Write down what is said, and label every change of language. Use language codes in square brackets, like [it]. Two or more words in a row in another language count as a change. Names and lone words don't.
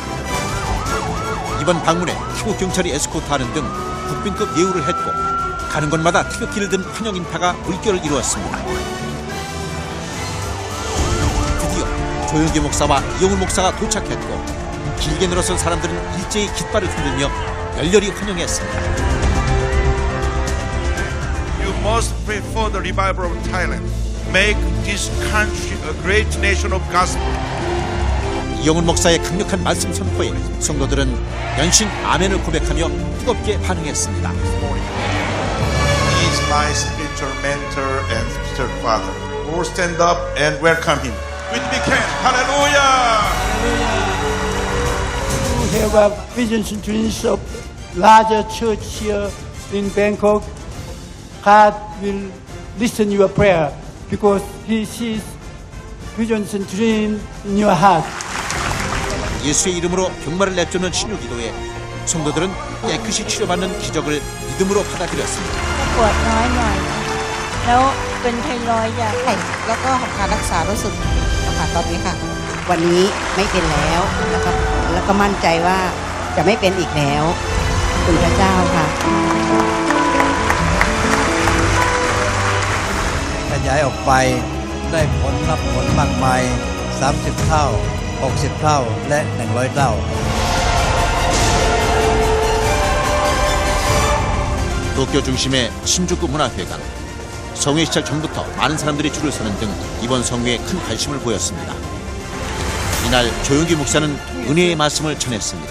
[ko] 이번 방문에 태국 경찰이 에스코트하는 등 국빈급 예우를 했고 가는 곳마다 태극기를 든 환영 인파가 물결을 이루었습니다. 조영기 목사와 이영훈 목사가 도착했고 길게 늘어선 사람들은 일제히 깃발을 흔들며 열렬히 환영했습니다. [en] You must pray for the revival of Thailand. Make this country a great nation of gospel. [ko] 이영훈 목사의 강력한 말씀 선포에 성도들은 연신 아멘을 고백하며 뜨겁게 반응했습니다. [en] He is my spiritual mentor and spiritual father. All stand up and welcome him. With me can. Hallelujah. We have a visions and dreams of larger church here in Bangkok. God will listen your prayer because He sees visions and dreams in your heart. [ko] 예수의 이름으로 병마를 내쫓는 신유기도에 성도들은 깨끗이 치료받는 기적을 믿음으로 받아들였습니다. [th] ปวดน้อยหน่อยแล้วเป็นไทรอยด์อย่างแล้วก็การรักษารู้สึกค่ะตอนนี้ค่ะวันนี้ไม่เป็นแล้วแล้วก็มั่นใจว่าจะไม่เป็นอีกแล้วคุณพระเจ้าค่ะ ขยายออกไปได้ผลรับผลมากมาย30 เท่า 60 เท่าและ 100 เท่า [ko] 도쿄 중심의 신주쿠 문화회관. 성회 시작 전부터 많은 사람들이 줄을 서는 등 이번 성회에 큰 관심을 보였습니다. 이날 조영기 목사는 은혜의 말씀을 전했습니다.